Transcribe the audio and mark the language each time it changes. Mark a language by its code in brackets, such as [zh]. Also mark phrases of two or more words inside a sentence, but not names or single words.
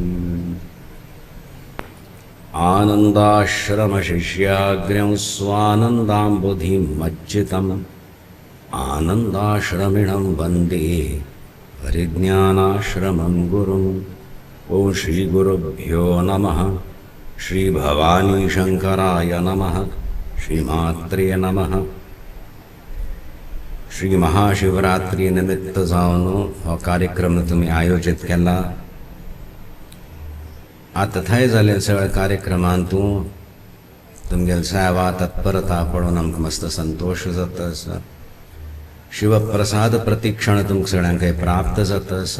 [sa] आनन्दाश्रमशिष्याग्र्यं स्वानन्दाम्बुधिं मज्जितम् आनन्दाश्रमिणं वन्दे परिज्ञानाश्रमं गुरुं। ॐ श्रीगुरुभ्यो नमः। श्री भवानी शंकराय नमः। श्रीमात्रे नमः। [kok] श्री महाशिवरात्री निमित्त जावन हो कार्यक्रम तुम्ही आयोजित केला। आता थंय जाले सगळ्या कार्यक्रमांतूं तुमगेली सेवा तत्परता पळोवन आमकां मस्त संतोष जाता आसा। शिवप्रसाद प्रतिक्षण तुमकां सगळ्यांक प्राप्त जाता आसा।